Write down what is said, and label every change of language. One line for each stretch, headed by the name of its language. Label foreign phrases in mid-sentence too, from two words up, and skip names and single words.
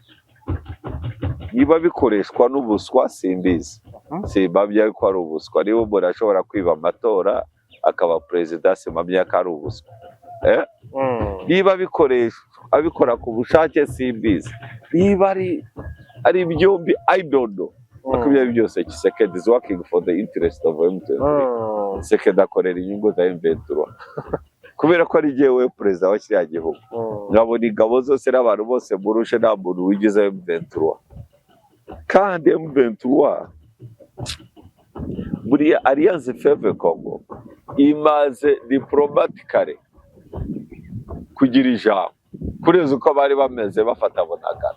Kinyarwanda: Niba bikoreshwa n'ubuswa simbizi, simbabya ko ari ubuswa. Niba umuntu ashobora kwiba amatora akaba perezida, simbabya ko ari ubuswa. Niba abikora ku bushake simbizi.
English: Niba ari byombi I don't know.
Kinyarwanda: Akubye byose
English: Tshisekedi is working for the interest of M23.
Kinyarwanda: Tshisekedi akorera inyungu za M23. Kubera ko ari jewe perezida wa kiriya gihugu, ngabona ingabo zose n'abantu bose murushe nta muntu wigize M23. Kandi M23 muri Alliance Fleuve Congo imaze diplomatically kugira ijambo kureza uko bari bameze bafata Bunagana.